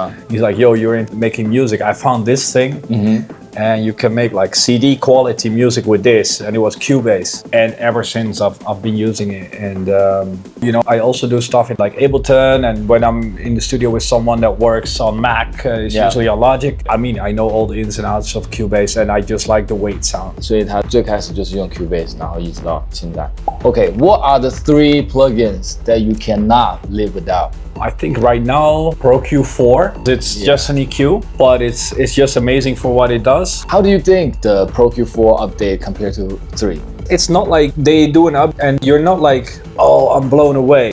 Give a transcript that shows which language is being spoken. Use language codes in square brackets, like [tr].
[en] He's like, yo, you're into making music. I found this thing and you can make like CD quality music with this. And it was Cubase. And ever since I've been using it. And you know, I also do stuff in like Ableton. And when I'm in the studio with someone that works on Mac, it's usually on Logic. I mean, I know all the ins and outs of Cubase and I just like the way it sounds. [zh] 所以他最开始就是用 Cubase， 然后一直到现在。 [en] Okay, what are the 3 plugins that you cannot live without? I think right now Pro Q4, it's just an EQ, but it's just amazing for what it does. How do you think the Pro Q4 update compared to 3? It's not like they do an up and you're not like, oh, I'm blown away.